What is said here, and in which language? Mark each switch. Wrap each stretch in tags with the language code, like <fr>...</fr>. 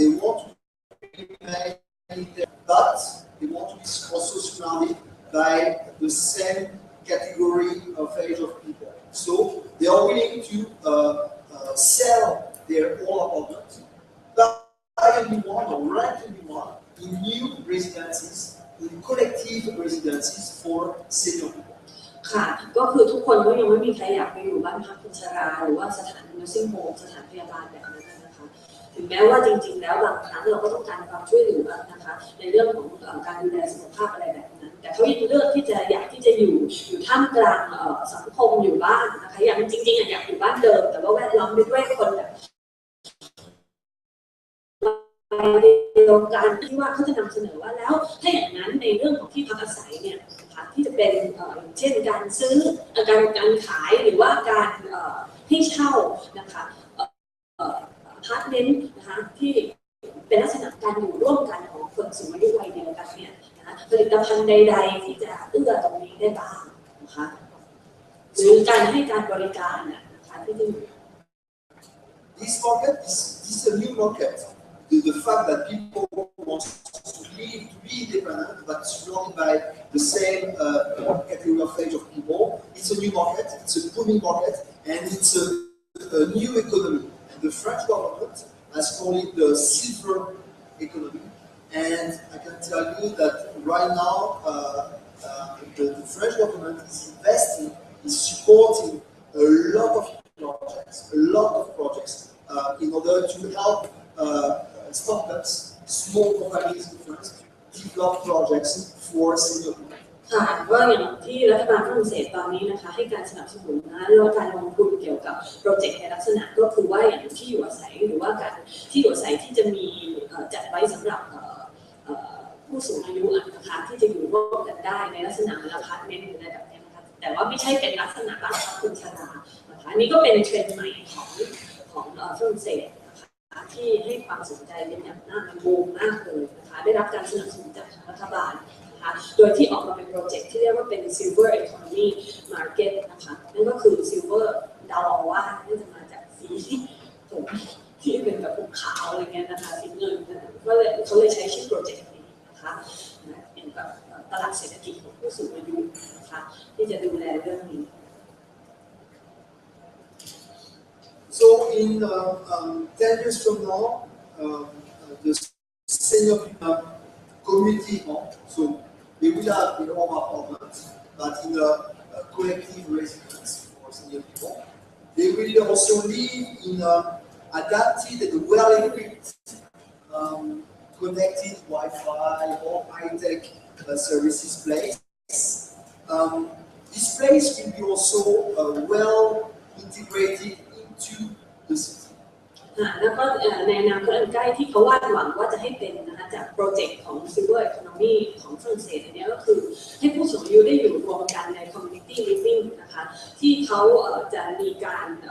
<en>They want to remain there, but they want to be also surrounded by the same category of age of people. So they are willing to sell their old apartment, buy a new one or rent a new one in new residences, in collective residences for senior people.</en> <th>ค่ะก็คือทุกคนก็ยังไม่มีใครอยากไปอยู่บ้านพักคนชราหรือว่าสถานnursing homeสถานพยาบาลแบบนั้นนะคะถึงแม้ว่าจริงๆแล้วบางครั้งเราก็ต้องการความช่วยเหลือนะคะในเรื่องของการดูแลสุขภาพอะไรแบบนั้นแต่เขายังเลือกที่จะอยากที่จะอยู่ท่ามกลางสังคมอยู่บ้านนะคะอย่างจริงๆอยากอยู่บ้านเดิมแต่ว่าแวดล้อมไปด้วยคนแบบ เดียวกันที่ว่าเขาจะนำเสนอว่าแล้วถ้าอย่างนั้นในเรื่องของที่พักอาศัยเนี่ยที่จะเป็นเช่นการซื้อการขายหรือว่าการให้เช่านะคะอพาร์ตเมนต์นะคะที่เป็นลักษณะการอยู่ร่วมกันของคนสูงอายุวัยเดียวกันเนี่ยนะผลิตภัณฑ์ใดๆที่จะเอื้อตรงนี้ได้บ้างนะคะหรือการให้การบริการนะคะที่จะ</th> <en>This market is a new market. The fact that people want to live, to be independent, but surrounded by the same category of age of people, it's a new market, it's a booming market, and it's a new economy. And the French government has called it the silver economy. And I can tell you that right now, the French government is investing, is supporting a lot of projects in order to help startups, small companies in France, develop projects for senior people.</en> <th>ค่ะว่าอย่างที่รัฐบาลฝรั่งเศสตอนนี้นะคะให้การสนับสนุนนะเรื่องการลงทุนเกี่ยวกับโปรเจกต์ในลักษณะก็คือว่าอย่างที่อยู่อาศัยหรือว่าการที่อยู่อาศัยที่จะมีจัดไว้สำหรับผู้สูงอายุนะคะที่จะอยู่ร่วมกันได้ในลักษณะอพาร์ตเมนต์หรืออะไรแบบนี้นะคะแต่ว่าไม่ใช่เป็นลักษณะบ้านพักคนชรานะคะอันนี้ก็เป็นเทรนด์ใหม่ของฝรั่งเศสที่ให้ความสนใจเป็นอย่างมากมันบูมมากเลยนะคะได้รับการสนับสนุนจากรัฐบาล นะคะโดยที่ออกมาเป็นโปรเจกต์ที่เรียกว่าเป็น Silver Economy Market นะคะนั่นก็คือ Silver เดาว่าน่าจะมาจากสีผมที่เป็นแบบภูเขาอะไรเงี้ยนะคะสีเงินก็เลยเขาเลยใช้ชื่อโปรเจกต์นี้นะคะเป็นแบบตลาดเศรษฐกิจของผู้สูงอายุนะคะที่จะดูแลเรื่องนี้</th> <en>So in 10 years from now, the senior community, so they will have their own apartment, but in a collective residence for senior people. They will also live in adapted and well-equipped, connected Wi-Fi or high-tech services place. This place will be also well integrated into the city.</en> <th>แล้วก็ในอนาคตอันใกล้ที่เขาวาดหวังว่าจะให้เป็นนะคะจากโปรเจกต์ของ Silver Economy ของฝรั่งเศสอันนี้ก็คือให้ผู้สูงอายุได้อยู่รวมกันใน Community Living นะคะที่เขาจะมีการ</th>